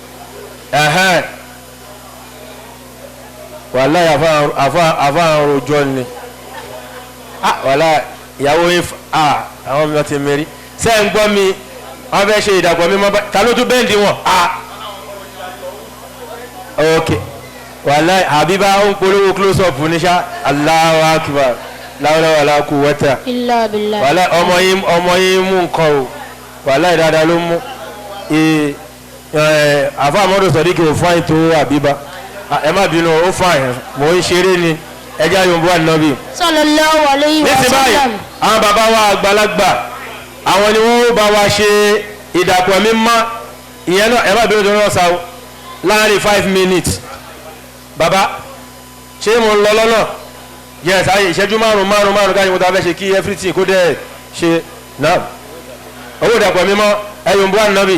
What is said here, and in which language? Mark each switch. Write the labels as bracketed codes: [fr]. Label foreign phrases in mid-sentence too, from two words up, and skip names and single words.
[yo] wàláhì àfà àròjọ ni wàláhì ìyàwó yín àwọn mi ti mẹ́rí sẹ́ ń gbọ́ mi wọ́n fẹ́ ṣe ìdàpọ̀ mi mọ́ ta ló tún bẹ́ǹdì wọn. ok wàláhì Habiba ó ń polówó close up ní sá [ar] الله أكبر لا حول ولا قوة إلا بالله [yo] wàláhì ọmọ yín mú nǹkan o wàláhì dáadáa ló mú àfa Muhammadu Sodiq ò fún àìtó Habiba ẹ má bínú ó fún àyàn mò ń ṣeré ni ẹjẹ́ ayọ̀nbó ànábì. [ar] صلى الله عليه وسلم. [yo] nísìnyí báyìí àwọn bàbá wa àgbàlagbà àwọn ni wọ́n bá wa ṣe ìdàpọ̀ mímọ́ ìyẹn náà ẹ má bínú tó ń rọ́ọ̀sà o láàrin 5 minutes bàbá ṣé mo ń lọ lọ́nà yes ayé ìṣẹ́jú márùn-ún káyọ̀ mo ta fẹ́ ṣe kí everything kó dẹ̀ ṣe náà owó ìdàpọ̀ mímọ́ ayọ̀nbó ànábì.